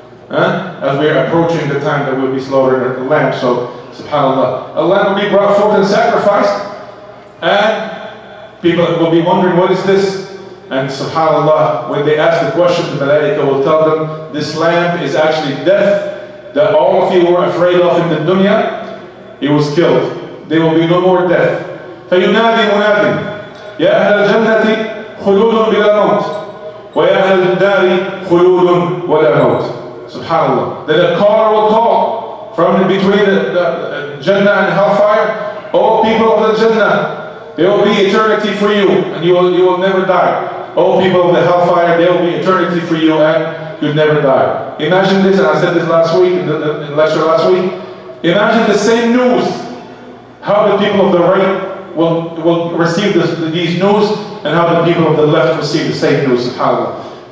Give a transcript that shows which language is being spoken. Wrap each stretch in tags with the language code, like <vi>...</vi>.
<en>As we are approaching the time that we'll be slaughtering the lamb, so subhanallah, a lamb will be brought forth and sacrificed, and people will be wondering, what is this? And subhanallah, when they ask the question, the malaika will tell them, this lamb is actually death that all of you were afraid of in the dunya. It was killed. There will be no more death.</en> <ar>فينادي مناد يا أهل الجنة خلود بلا موت ويا أهل النار خلود ولا موت.</ar> <en>Subhanallah. Then a caller will call from between the Jannah and Hellfire. Oh people of the Jannah, there will be eternity for you and you will never die. Oh people of the Hellfire, there will be eternity for you and you'll never die. Imagine this, and I said this last week in the lecture last week. Imagine the same news, how the people of the right will receive these news and how the people of the left receive the same news. SubhanAllah.</en>